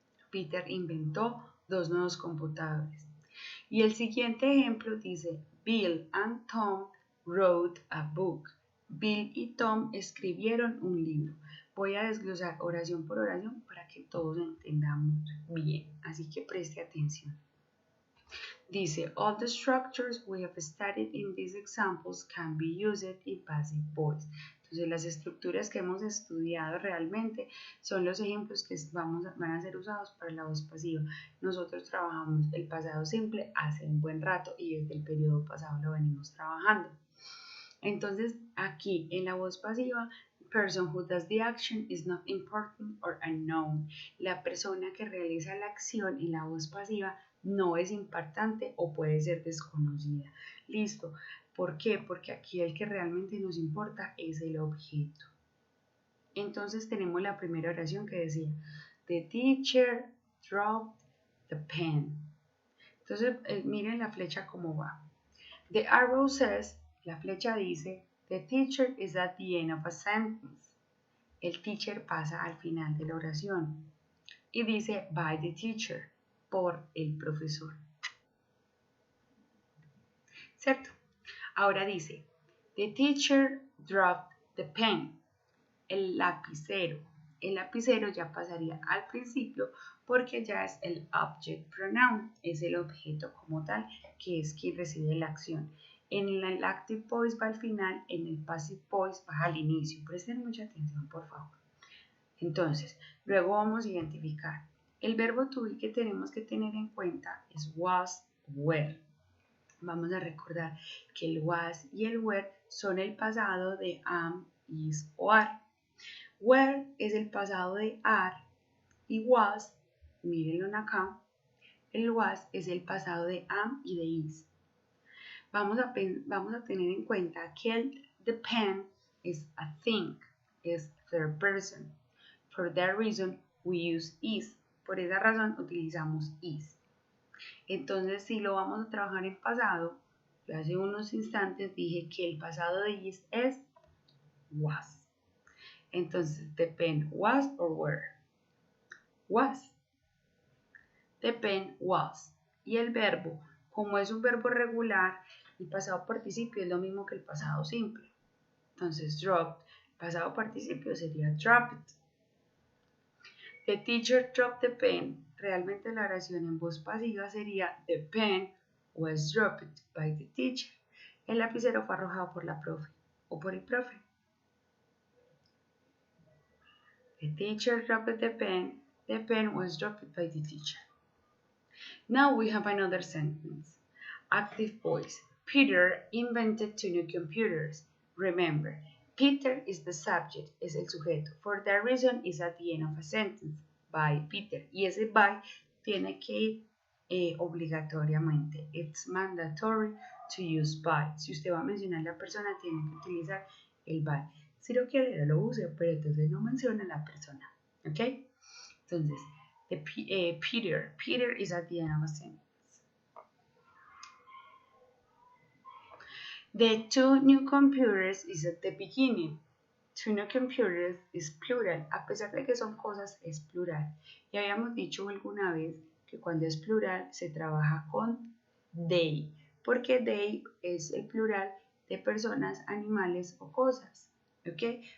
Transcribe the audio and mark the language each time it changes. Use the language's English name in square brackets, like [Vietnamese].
[Spanish] Peter inventó 2 nuevos computadores. Y el siguiente ejemplo dice, [English] Bill and Tom wrote a book. [Spanish] Bill y Tom escribieron un libro. Voy a desglosar oración por oración para que todos entendamos bien, así que preste atención. [English] Dice, all the structures we have studied in these examples can be used in passive voice. [Spanish] Entonces, las estructuras que hemos estudiado realmente son los ejemplos que van a ser usados para la voz pasiva. Nosotros trabajamos el pasado simple hace un buen rato y desde el periodo pasado lo venimos trabajando. Entonces, aquí en la voz pasiva, [English] person who does the action is not important or unknown. [Spanish] La persona que realiza la acción en la voz pasiva no es importante o puede ser desconocida. Listo. ¿Por qué? Porque aquí el que realmente nos importa es el objeto. Entonces tenemos la primera oración que decía, [English] the teacher dropped the pen. [Spanish] Entonces miren la flecha cómo va. [English] The arrow says, [Spanish] la flecha dice, [English] the teacher is at the end of a sentence. [Spanish] El teacher pasa al final de la oración y dice [English] by the teacher, [Spanish] por el profesor. ¿Cierto? Ahora dice, [English] the teacher dropped the pen. [Spanish] El lapicero. El lapicero ya pasaría al principio porque ya es el object pronoun, es el objeto como tal, que es quien recibe la acción. En el active voice va al final, en el passive voice va al inicio. Presten mucha atención, por favor. Entonces, luego vamos a identificar. El verbo to be que tenemos que tener en cuenta es was, were. Vamos a recordar que el was y el were son el pasado de am, is o are. Were es el pasado de are y was, mírenlo acá, el was es el pasado de am y de is. Vamos a tener en cuenta que el the pen es a thing, es third person. [English] For that reason, we use is. [Spanish] Por esa razón utilizamos is. Entonces, si lo vamos a trabajar en pasado, Hace unos instantes dije que el pasado de is es was. [English] Entonces, the pen was or were. Was. The pen was. [Spanish] Y el verbo, como es un verbo regular, el pasado participio es lo mismo que el pasado simple. Entonces, dropped, el pasado participio sería dropped. [English] The teacher dropped the pen. [Spanish] Realmente la oración en voz pasiva sería [English] the pen was dropped by the teacher. [Spanish] El lapicero fue arrojado por la profe o por el profe. [English] The teacher dropped the pen. The pen was dropped by the teacher. Now we have another sentence. Active voice. Peter invented 2 new computers. Remember, Peter is the subject, [Spanish] es el sujeto. [English] For that reason is at the end of a sentence. By Peter. [Spanish] Y ese by tiene que ir obligatoriamente. [English] It's mandatory to use by. [Spanish] Si usted va a mencionar a la persona, tiene que utilizar el by. Si lo quiere, lo use, pero entonces no menciona a la persona. ¿Ok? [English] Entonces, Peter is at the end of a sentence. The 2 new computers is at the beginning. 2 new computers is plural. [Spanish] A pesar de que son cosas, es plural. Ya habíamos dicho alguna vez que cuando es plural se trabaja con they, porque they es el plural de personas, animales o cosas. ¿Ok?